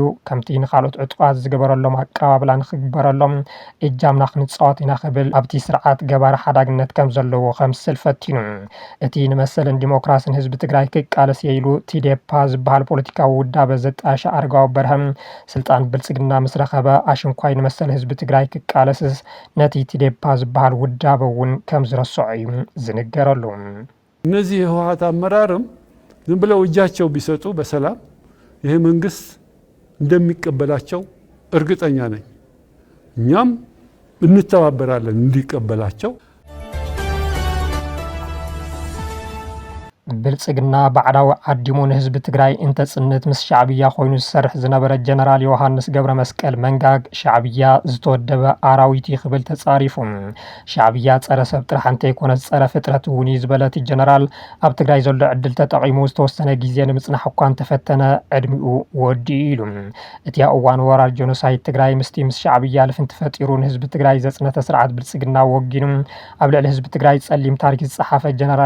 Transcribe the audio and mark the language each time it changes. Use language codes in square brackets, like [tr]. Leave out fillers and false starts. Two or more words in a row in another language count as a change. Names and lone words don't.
[ti] ከምቲ ንካልኦት ዕጡቋት ዝገበረሎም ኣቀባብላ ንክግበረሎም እጃምና ክንፃወት ኢና ክብል ኣብቲ ስርዓት ገባሪ ሓዳግነት ከም ዘለዎ ከምስል ፈቲኑ እቲ ንመሰልን ዲሞክራስን ህዝቢ ትግራይ ክቃለስ የኢሉ ቲዴፓ ዝበሃል ፖለቲካዊ ውዳበ ዘጣሸ ኣረጋዊ በርሀ ስልጣን ብልፅግና ምስ ረኸበ ኣሽንኳይ ንመሰል ህዝቢ ትግራይ ክቃለስስ ነቲ ቲዴፓ ዝበሃል ውዳበ እውን ከም ዝረስዖ እዩ ዝንገረሉ። [am] እነዚህ የህወሓት አመራርም ዝም ብለው እጃቸው ቢሰጡ በሰላም ይሄ መንግስት እንደሚቀበላቸው እርግጠኛ ነኝ። እኛም እንተባበራለን እንዲቀበላቸው። [ti] ብልፅግና ባዕዳዊ ዓዲሙ ንህዝቢ ትግራይ እንተፅንት ምስ ሻዕብያ ኮይኑ ዝሰርሕ ዝነበረ ጀነራል ዮሃንስ ገብረ መስቀል መንጋግ ሻዕብያ ዝተወደበ ኣራዊት ክብል ተፃሪፉ። ሻዕብያ ፀረ ሰብ ጥራሕ እንተይኮነስ ፀረ ፍጥረት እውን ዝበለት ጀነራል ኣብ ትግራይ ዘሎ ዕድል ተጠቂሙ ዝተወሰነ ግዜ ንምፅናሕ እኳ እንተፈተነ ዕድሚኡ ወዲኡ ኢሉ። እቲ ኣብ እዋን ወራር ጆኖሳይድ ትግራይ ምስ ሻዕብያ ልፍንቲ ፈጢሩ ንህዝቢ ትግራይ ዘፅነተ ስርዓት ብልፅግና ወጊኑ ኣብ ልዕሊ ህዝቢ ትግራይ ፀሊም ታሪክ ዝፀሓፈ ጀነራል